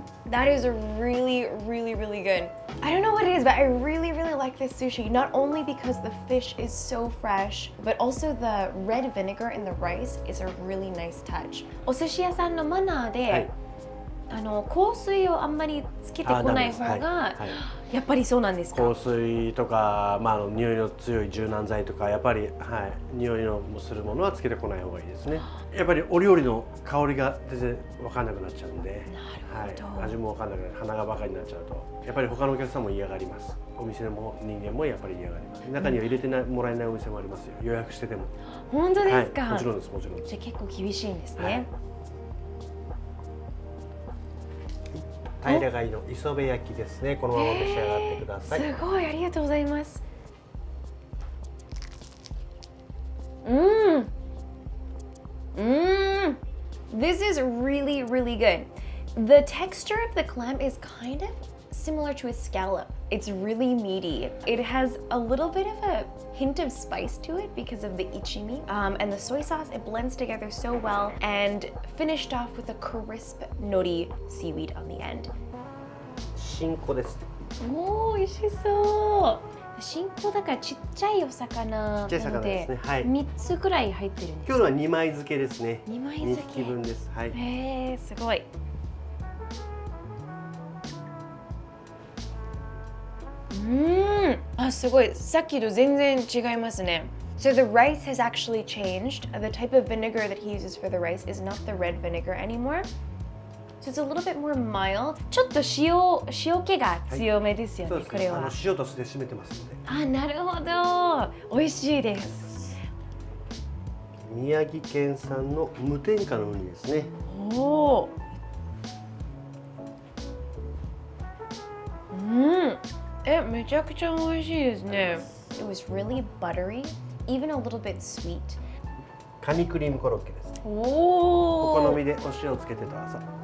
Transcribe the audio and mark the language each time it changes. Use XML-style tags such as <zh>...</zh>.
<en>That is really, really, really good. I don't know what it is, but I really, really like this sushi. Not only because the fish is so fresh, but also the red vinegar in the rice is a really nice touch.</en> <ja>お寿司屋さんのマナーで、香水をあんまりつけてこない方が、やっぱりそうなんですか？香水とか、匂いの強い柔軟剤とか、やっぱり、匂いのするものはつけてこない方がいいですね。やっぱりお料理の香りが全然分かんなくなっちゃうんで、味も分かんなくなる、鼻がバカになっちゃうと、やっぱり他のお客さんも嫌がります。お店の人間もやっぱり嫌がります。中には入れてもらえないお店もありますよ。予約してても。本当ですか？もちろんです、もちろんです。じゃあ結構厳しいんですね。平貝の磯辺焼きですね。このまま召し上がってください。すごい、ありがとうございます。</ja> <en>This is really, really good. The texture of the clam is kind of similar to a scallop. It's really meaty. It has a little bit of a hint of spice to it because of the ichimi. And the soy sauce, it blends together so well and finished off with a crisp nori seaweed on the end.</en> <ja>新子です。おー、美味しそう。新子だからちっちゃいお魚なので、ちっちゃい魚ですね。はい。 3つくらい入ってるんです。今日のは2枚漬けですね。 2枚漬け。 2匹分です。はい。へー、すごい。あ、すごい。さっきと全然違いますね。</ja> <en>So the rice has actually changed. The type of vinegar that he uses for the rice is not the red vinegar anymore. So it's a little bit more mild.</en> <ja>ちょっと塩気が強めですよね、これは。塩と酢で締めてますので。あ、なるほど。美味しいです。宮城県産の無添加のウニですね。おお。めちゃくちゃ美味しいですね。</ja> <en>It was really buttery, even a little bit sweet.</en> <ja>カニクリームコロッケです。おお。お好みでお塩をつけてどうぞ。</ja>